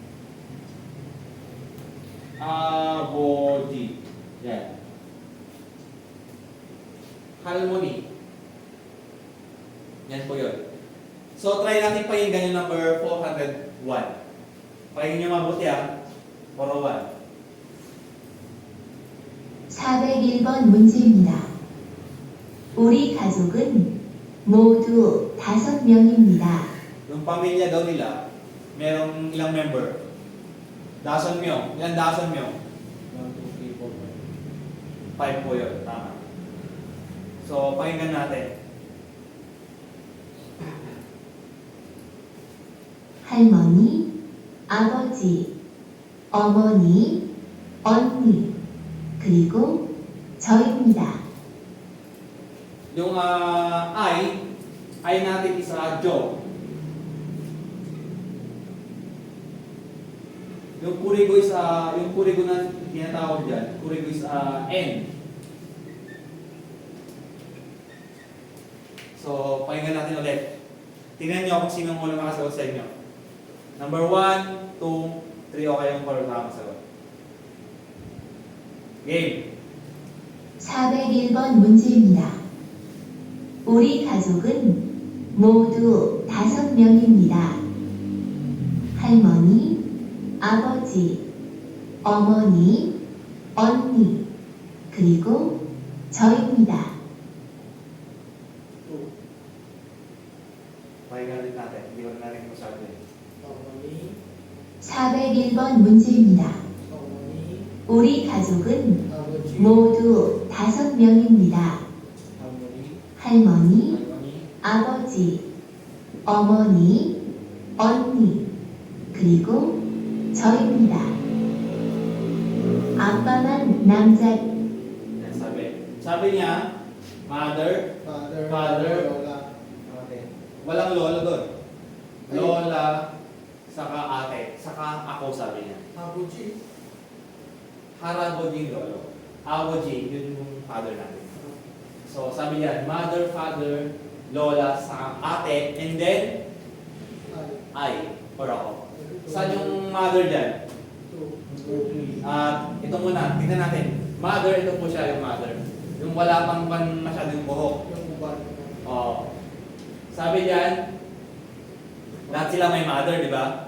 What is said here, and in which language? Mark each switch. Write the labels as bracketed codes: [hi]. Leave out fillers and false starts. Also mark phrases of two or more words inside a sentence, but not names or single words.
[tl] Aboji. Yan. Harmony. Yan po yun. So, try natin pakinggan yung number 401. Pakinggan nyo mabuti ah. 401. [ko] 401번 문제입니다. 우리 가족은 모두 5명입니다. [tl] Yung pamilya daw nila, merong ilang member? [ko] 다섯 명. [tl] Ilan [ko] 다섯 명? [tl] 1, 2, 3, 4, 5 po yun. Tama. So, pakinggan natin. [ko] 할머니, 아버지, 어머니, 언니, 그리고 저입니다. [tl] Yung I natin is Joe. Yung kurigo is, yung kurigo na tinatawag dyan, kurigo is N. So, pakinggan natin ulit. Tingnan nyo kung sinong unang makasagot sa inyo. Number 1, 2, 3, okay yung parang makasagot. Game. [ko] 401번 문제입니다. 우리 가족은 모두 5명입니다. 할머니, 아버지, 어머니, 언니, 그리고 저입니다. [tl] Pakinggan rin natin. Hindi ko na rin masabi. [ko] 어머니, 401번 문제입니다. 어머니, 우리 가족은 아버지, 모두 5명입니다. 할머니, 할머니, [tl] Harmony. [ko] 아버지, 어머니, 언니, 그리고 저입니다. 아빠만 남자, [tl] Yan, sabi niya, mother, Father, Father. Lola. ate, walang lola doon. Ay. Lola, saka ate, saka ako sabi niya. [ko] 아버지. [tl] Haraboji, lolo. Awoji, yun yung father natin. So sabi niya, mother, father, lola, saka ate, [en] and then I, or ako. [tl] Saan yung mother dyan? Ito muna, tingnan natin. Mother, ito po siya yung mother. Yung wala pang masyadong buhok. Yung uban. Oh. Sabi diyan, lahat sila may mother, di ba?